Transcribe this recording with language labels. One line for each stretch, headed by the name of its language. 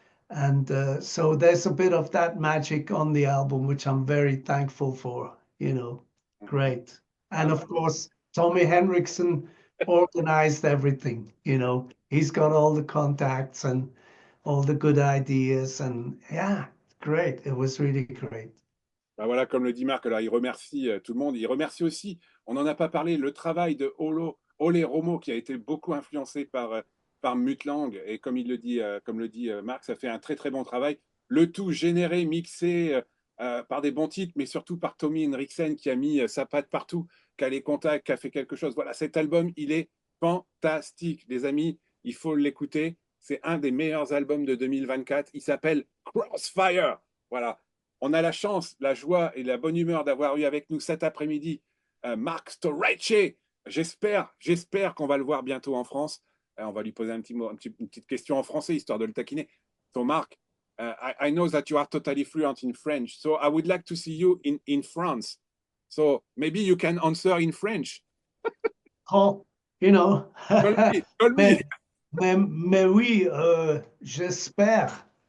English: And so there's a bit of that magic on the album, which I'm very thankful for, you know, great. And of course, Tommy Henriksen organized everything, you know, he's got all the contacts and all the good ideas. And yeah, great. It was really great.
French: Ben voilà, comme le dit Marc, là, il remercie tout le monde. Il remercie aussi, on n'en a pas parlé, le travail de Ole Romo, qui a été beaucoup influencé par Mutlang. Et comme le dit Marc, ça fait un très très bon travail. Le tout généré, mixé par des bons titres, mais surtout par Tommy Henriksen, qui a mis sa patte partout, qui a les contacts, qui a fait quelque chose. Voilà, cet album, il est fantastique. Les amis, il faut l'écouter. C'est un des meilleurs albums de 2024. Il s'appelle Crossfire. Voilà. On a la chance, la joie et la bonne humeur d'avoir eu avec nous cet après-midi Marc Storace. J'espère qu'on va le voir bientôt en France. On va lui poser une petite question en français, histoire de le taquiner.
English: So Marc, I know that you are totally fluent in French, so I would like to see you in France. So maybe you can answer in French. Oh, you know, Call me.
French: mais oui, j'espère.